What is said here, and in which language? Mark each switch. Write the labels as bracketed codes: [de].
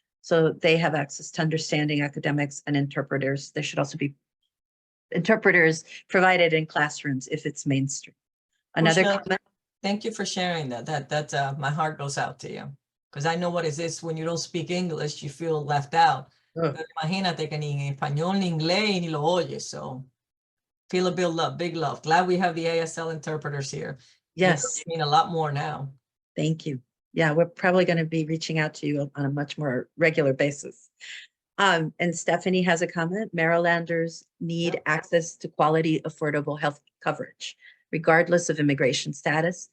[en] So they have access to understanding academics and interpreters. There should also be interpreters provided in classrooms if it's mainstream. Another Portia, comment. thank you for sharing that. My heart goes out to you. Because I know what is this when you don't speak English, you feel left out. Ugh. [es] Pero imagínate que ni en español ni inglés ni lo oyes. [en] So feel a big love. Glad we have the ASL interpreters here. Yes, You mean a lot more now. thank you. Yeah, we're probably going to be reaching out to you on a much more regular basis. And Stephanie has a comment. Marylanders need access to quality, affordable health coverage, regardless of immigration status.